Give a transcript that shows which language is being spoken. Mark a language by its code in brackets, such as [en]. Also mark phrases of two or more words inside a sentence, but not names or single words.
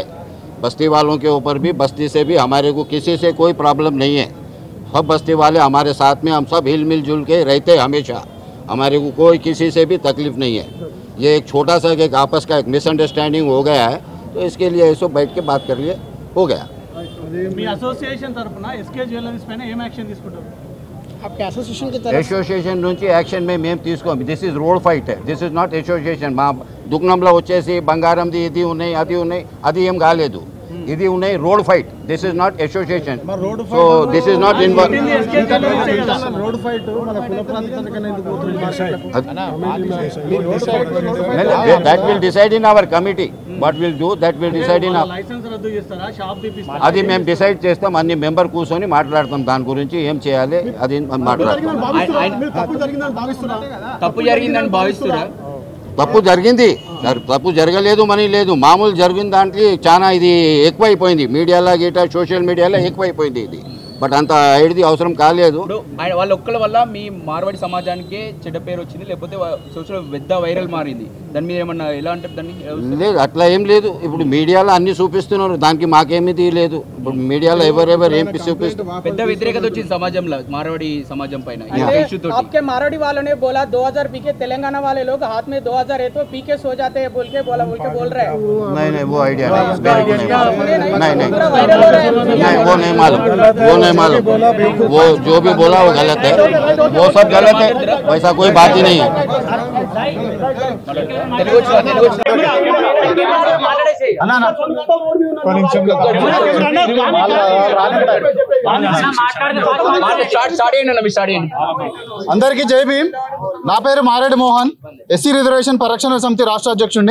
[hi] बस्ती वालों के ऊपर भी, बस्ती से भी हमारे को किसी से कोई प्रॉब्लम नहीं है। सब बस्ती वाले हमारे साथ में, हम सब हिल मिल जुल के रहते हमेशा, हमारे को कोई किसी से भी तकलीफ नहीं है। ये एक छोटा सा एक आपस का एक मिसअंडरस्टैंडिंग हो गया है, तो इसके लिए ऐसो बैठ के बात कर लिए, हो गया। [te] అసోసియేషన్ తరపున ఎస్కే జ్యువెలర్స్ పైన ఏం యాక్షన్ తీసుకుంటారు? అసోసియేషన్ నుంచి యాక్షన్ మేము తీసుకోం. [en] this is road fight, this is not association. [te] మా దుకాణంలో వచ్చేసి బంగారంది ఇది ఉన్నాయి, అది ఏం కాలేదు. ఇది ఉన్నాయి [en] road fight, this is not association. so this is not involve. that will decide in our committee. what will do that will decide in [te] అది మేము డిసైడ్ చేస్తాం. అన్ని మెంబర్ కూర్చొని మాట్లాడతాం దాని గురించి ఏం చేయాలి అది మాట్లాడతాం. తప్పు జరిగిందని భావిస్తున్నా. తప్పు జరగలేదు మనీ లేదు, మామూలు జరిగిన దాంట్లో చాలా ఇది ఎక్కువైపోయింది. మీడియాలో గిట్ట సోషల్ మీడియాలో ఎక్కువైపోయింది ఇది. బట్ అంత ఐడిది అవసరం కాలేదు. వాళ్ళ ఒక్కల వల్ల మీ మార్వాడి సమాజానికి చెడ్డ పేరు వచ్చింది, లేకపోతే సోషల్ పెద్ద వైరల్ మారింది. దాని మీద ఏమన్నా ఎలా అంటే దాన్ని లేదు, అట్లా ఏం లేదు. ఇప్పుడు మీడియాలో అన్ని చూపిస్తున్నారు, దానికి మాకేమిది లేదు. ఇప్పుడు మీడియాలో ఎవరెవరు ఏం చూపిస్తున్నారు. పెద్ద వ్యతిరేకత వచ్చింది సమాజంలో, మార్వాడి సమాజం పైన. [hi] आपके मारवाड़ी वालों ने बोला 2000 पीके, तेलंगाना वाले लोग हाथ में 2000 है तो पीके सो जाते हैं बोल के बोल रहे हैं. नहीं वो आइडिया नहीं, वो नहीं मालूम. वो जो भी बोला वो गलत है, वो सब गलत है. वैसा कोई बात ही नहीं है. [te] అందరికీ జై భీమ్. నా పేరు మారేడు మోహన్, ఎస్సీ రిజర్వేషన్ పరిరక్షణ సమితి రాష్ట్ర అధ్యక్షుడిని.